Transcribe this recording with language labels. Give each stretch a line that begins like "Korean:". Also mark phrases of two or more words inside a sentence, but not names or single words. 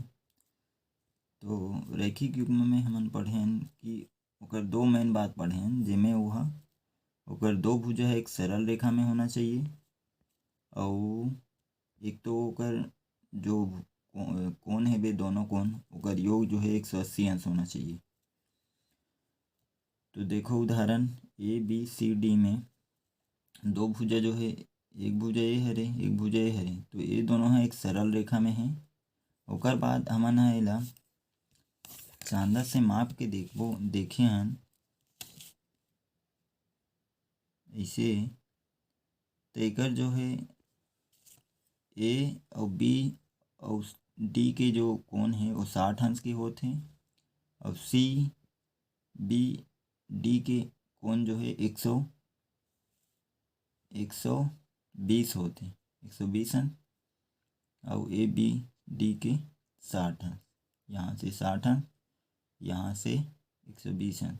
Chhattisgarhi: तो रैखिक युग्म में हमन पढ़ेन कि ओकर दो मेन बात पढ़ेन, जेमे ओहा ओकर दो भुजा एक सरल रेखा में होना चाहिए और एक तो ओकर जो कोण है बे दोनों कोण ओकर योग जो है 180 अंश होना चाहिए। तो देखो उदाहरण ए बी सी डी में दो भुजा जो है, एक भुजा ये हरे एक भुजा ये हरे, तो ये दोनों है एक सरल रेखा में है ओकर बाद हमन ह एला चांदा से माप के देखे हन ऐसे। तो एकर जो है ए और बी और डी के जो कोण है वो 60 अंश के होते। और सी बी डी के कोण जो है 120 होते, 120 अंश। और ए बी डी के 60 अंश, यहाँ से 60 अंश, यहाँ से 120 अंश।